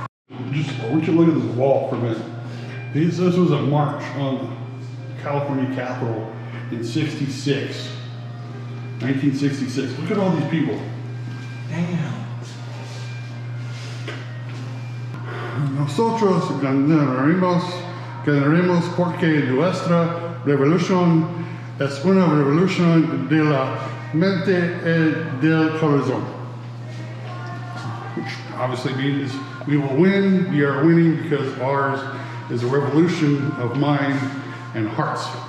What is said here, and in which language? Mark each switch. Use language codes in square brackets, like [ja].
[en] I want you to look at this wall for a minute. This was a march on the California Capitol in 1966. Look at all these people. Damn. [es] Nosotros ganaremos porque nuestra revolución es una revolución de la mente y del corazón. [en] Which obviously means we will win. We are winning because ours is a revolution of mind and hearts.